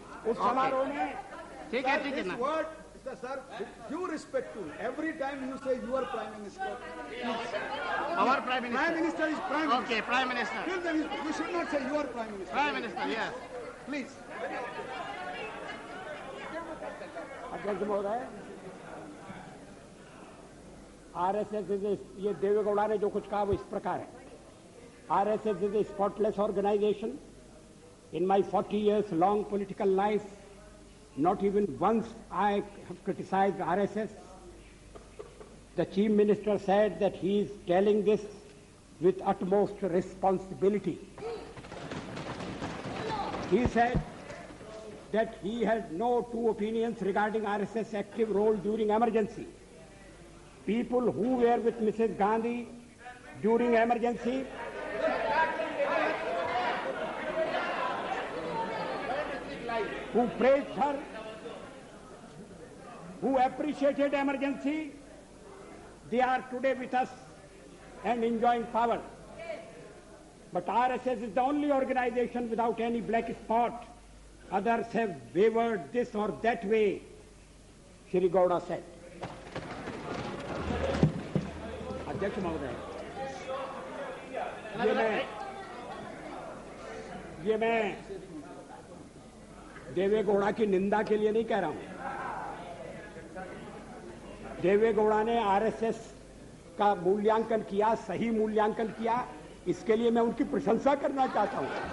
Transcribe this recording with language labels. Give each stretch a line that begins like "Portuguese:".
Hindi: उस समारोह में ठीक है ना।
English: Word, sir, with due respect to every time you say your Prime Minister. Our Prime Minister. Prime Minister is Prime Minister. Okay, Prime Minister. Till then, you should not say your Prime Minister. Prime Minister, yes. Please.
Hindi: अध्यक्ष महोदय, RSS ये देवेगौड़ा ने जो कुछ कहा वो इस प्रकार है।
English: RSS is a spotless organisation. In my 40 years long political life, not even once I have criticized RSS. The Chief Minister said that he is telling this with utmost responsibility. He said that he had no two opinions regarding RSS active role during emergency. People who were with Mrs. Gandhi during emergency who praised her, who appreciated emergency, They are today with us and enjoying power. But RSS is the only organization without any black spot. Others have wavered this or that way, Shri Gowda said.
Hindi: अध्यक्ष महोदय, ये मैं देवे गौड़ा की निंदा के लिए नहीं कह रहा हूं। देवे गौड़ा ने आरएसएस का मूल्यांकन किया, सही मूल्यांकन किया, इसके लिए मैं उनकी प्रशंसा करना चाहता हूं।